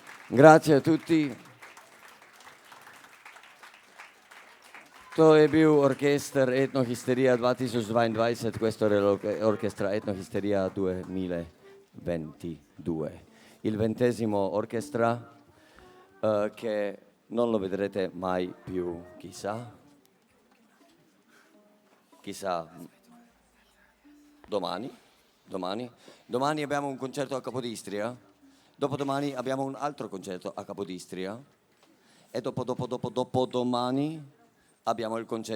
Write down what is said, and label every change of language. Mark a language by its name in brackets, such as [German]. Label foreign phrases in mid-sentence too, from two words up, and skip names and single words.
[Italian] Grazie a tutti. [Slovenian] To je bil orkester Etnohisterija 2022, [Italian] questo era l'orchestra Etnohisteria 2022. Il 20° orchestra che non lo vedrete mai più, chissà domani abbiamo un concerto a Capodistria, dopodomani abbiamo un altro concerto a Capodistria e dopodomani abbiamo il